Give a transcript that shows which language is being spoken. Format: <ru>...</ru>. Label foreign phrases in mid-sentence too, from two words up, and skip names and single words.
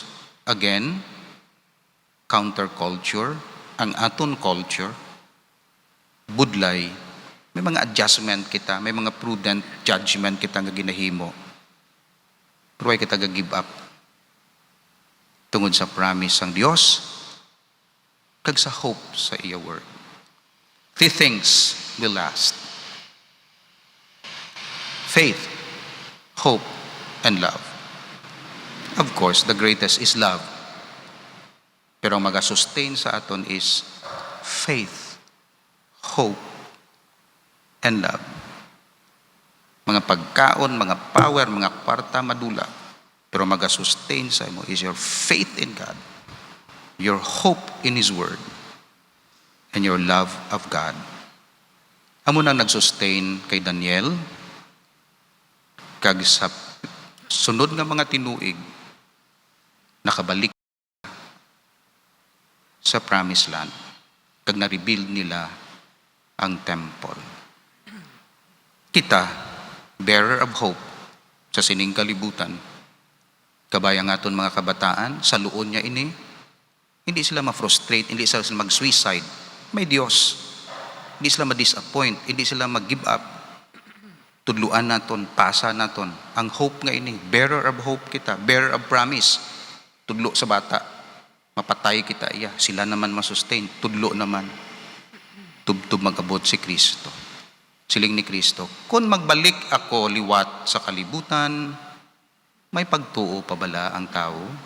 <hil>Again, counterculture, ang aton culture, budlay, may mga adjustment kita, may mga</hil> <en>prudent judgment</en> <hil>kita nga ginahimo. Pero ay kita</hil> <en>give up</en> <hil>tungod sa promise sang Dios kag sa hope sa iya word.</hil> <en>3 things will last: faith, hope, and love. Of course, the greatest is love.</en> <hil>Pero ang mag-sustain sa aton</hil> <en>is faith, hope, and love.</en> <hil>Mga pagkaon, mga power, mga kwarta, madula. Pero mag-sustain sa imo</hil> <en>is your faith in God, your hope in His Word, and your love of God.</en> <hil>Amo nang nag-sustain kay Daniel, kag sa sunod nga mga tinuig, nakabalik sa</hil> <en>promised land,</en> <hil>kag na-rebuild nila ang temple. Kita,</hil> <en>bearer of hope</en> <hil>sa sining kalibutan, kabayang aton mga kabataan, sa luon niya ini,</hil> <tl>hindi sila ma-frustrate, hindi sila mag-suicide.</tl> <hil>May Diyos.</hil> <tl>Hindi sila ma-disappoint, hindi sila mag-give up.</tl> <hil>Tudluan naton, pasa naton. Ang hope nga ini,</hil> <en>bearer of hope kita, bearer of promise.</en> <hil>Tudlo sa bata, mapatay kita iya, sila naman masustain. Tudlo naman, tubtub magabot si Kristo. Siling ni Kristo, kung magbalik ako liwat sa kalibutan, may pagtuo pa bala ang tao?</hil>